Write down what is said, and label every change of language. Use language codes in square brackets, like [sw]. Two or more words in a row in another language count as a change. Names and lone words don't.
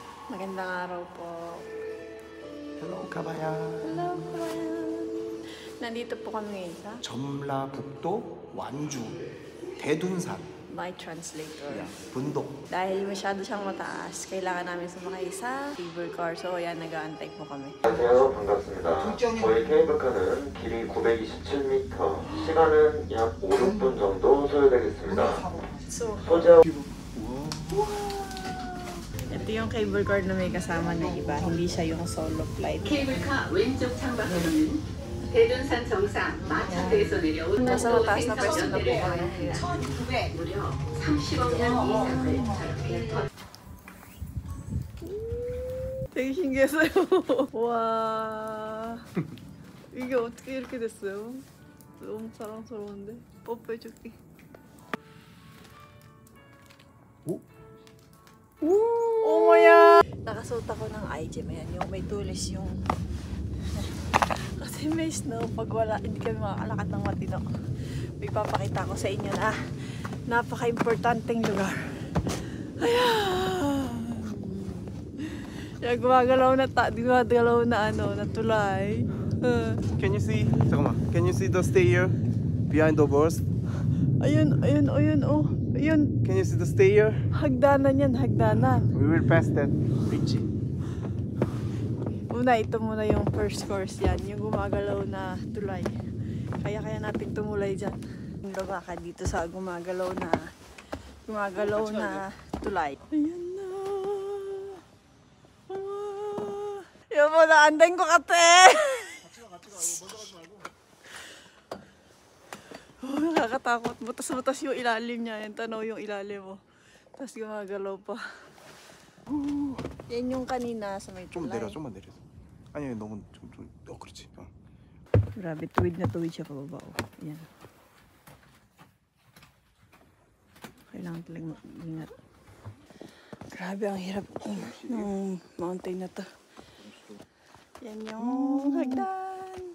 [tl] Magandang araw po. Hello, kabayan. Hello, kabayan. Nandito po kami sa [ko] 전라북도 완주 대둔산. [en] My Translator. Yeah, [tl] bundok. Dahil masyado siyang mataas, kailangan namin sumakay sa cable car. So, ayan, nag-aantay po kami. [ko] 안녕하세요. 반갑습니다. 저희 케이블카는 길이 927m, 시간은 약 5, 6분 정도 소요되겠습니다. [tl] So, [ko] 소지하 [tl] ito yung cable car na may kasama na iba. Hindi siya yung [en] solo flight. [ko] 케이블카 왼쪽 창밖으로는 대둔산 정상 마차도에서 내려온 [tl] Nasa mataas na pwesto na po kami. [ko] 무려 30억 년 이상을 저렇게 되게 신기했어요. 와, 이게 어떻게 이렇게 됐어요? 너무 사랑스러운데? 뽀뽀해줄게. 오? [en] Oh my God! [tl] Nakasuot ako ng iGem. Ayan, yung may tulis yung... Kasi may snow. Pag wala, hindi kami makakalakad ng matino. May papakita ko sa inyo na napaka-importanteng lugar. Ayan! Yan, gumagalaw na ano, na tulay. [en] Can you see? 잠깐만. Can you see the stair behind the walls? [tl] Ayun, oh. Ayun. [en] Can you see the stair? [tl] Hagdanan yan, hagdanan. [en] We will pass that bridge. [tl] Ito muna yung [en] first course [tl] yan, yung gumagalaw na tulay. Kaya natin tumulay dyan. Lumakad dito sa gumagalaw na tulay. Ayan na. Yan mo na, andayin ko kate! Oh, nakakatakot. Butas-butas yung ilalim niya. Yan, tanaw yung ilalim mo. Tapos gumagalaw pa. Yan yung kanina sa may [ko] 좀 [tl] tulay. [ko] 내려, 좀만 내려. 아니, 너무 그렇지. [tl] Grabe, tuwid na tuwid siya pababa. Yan. Kailangan talagang ingat. Grabe, ang hirap ng mountain na to. Yan yung hagdan.